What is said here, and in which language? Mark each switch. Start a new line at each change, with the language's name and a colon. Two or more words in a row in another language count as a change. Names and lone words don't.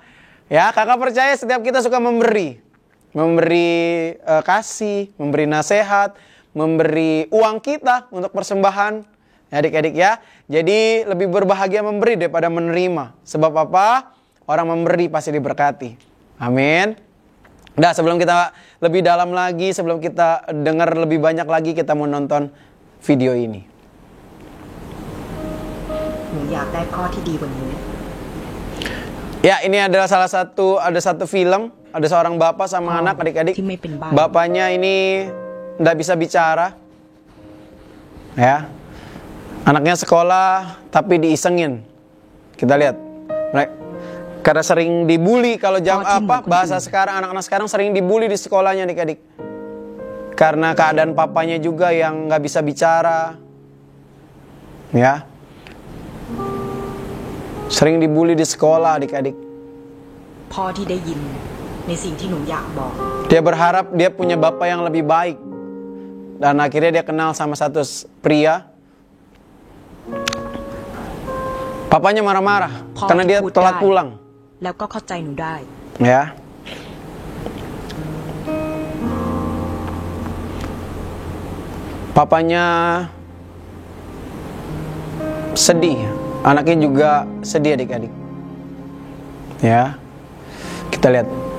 Indonesian: Ya, kakak percaya setiap kita suka memberi. Memberi kasih, memberi nasihat, memberi uang kita untuk persembahan. Ya, adik-adik ya. Jadi lebih berbahagia memberi daripada menerima. Sebab apa? Orang memberi pasti diberkati. Amin. Nah, sebelum kita lebih dalam lagi, sebelum kita dengar lebih banyak lagi, kita mau nonton video ini.
Thai: หนูอยากได้พ่อที่ดีกว่านี้
Indonesian: Ya, ini adalah ada satu film, ada seorang bapak sama anak, adik-adik. Bapaknya ini tidak bisa bicara. Ya. Anaknya sekolah tapi diisengin. Kita lihat. Karena sering dibully. Kalau bahasa sekarang, anak-anak sekarang sering dibully di sekolahnya adik-adik. Karena keadaan papanya juga yang nggak bisa bicara. Ya. Sering dibully di sekolah adik-adik.
Thai: พ่อที่ได้ยินในสิ่งที่หนูอยากบอก
Indonesian: Dia berharap dia punya bapak yang lebih baik. Dan akhirnya dia kenal sama satu pria. Papanya marah-marah karena dia telat pulang.
Thai: แล้วก็เข้าใจหนูได้
Indonesian: Ya. Papanya sedih. Anaknya juga sedih adik-adik. Ya. Kita lihat.